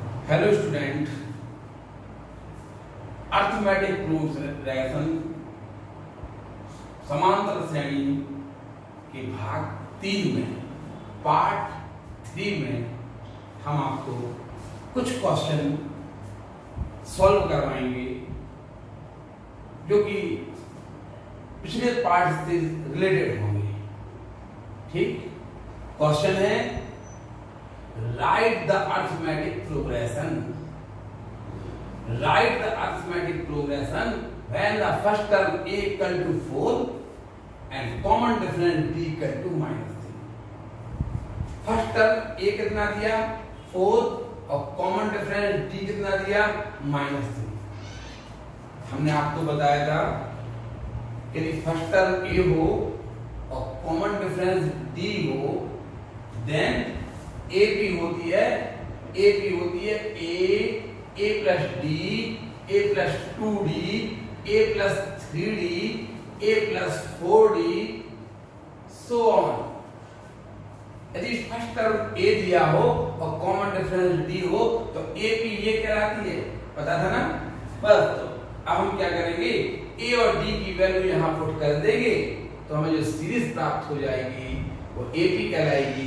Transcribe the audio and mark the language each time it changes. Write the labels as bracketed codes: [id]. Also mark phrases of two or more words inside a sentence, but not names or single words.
[en] hello student, arithmetic progression [hi] समांतर श्रेणी के भाग 3 में पार्ट 3 में हम आपको कुछ क्वेश्चन सॉल्व करवाएंगे जो कि पिछले पार्ट से रिलेटेड होंगे। ठीक, क्वेश्चन है [en] write the arithmetic progression. Write the arithmetic progression when the first term a equal to 4 and common difference b equal to -3। first term a [hi] कितना दिया 4 और [en] common difference d [hi] कितना दिया -3। हमने आपको बताया था कि यदि [en] first term a [hi] हो और [en] common difference d [hi] हो [en] then AP [hi] होती है [en] a plus d, a plus 2d, a plus 3d, a plus 4d, so on। [hi] यदि [en] first term a [hi] दिया हो और [en] common difference d [hi] हो तो AP ये कहलाती है, पता था ना। बस तो अब हम क्या करेंगे, a और d की वैल्यू यहाँ पुट कर देंगे तो हमें जो सीरीज प्राप्त हो जाएगी वो AP कहलाएगी।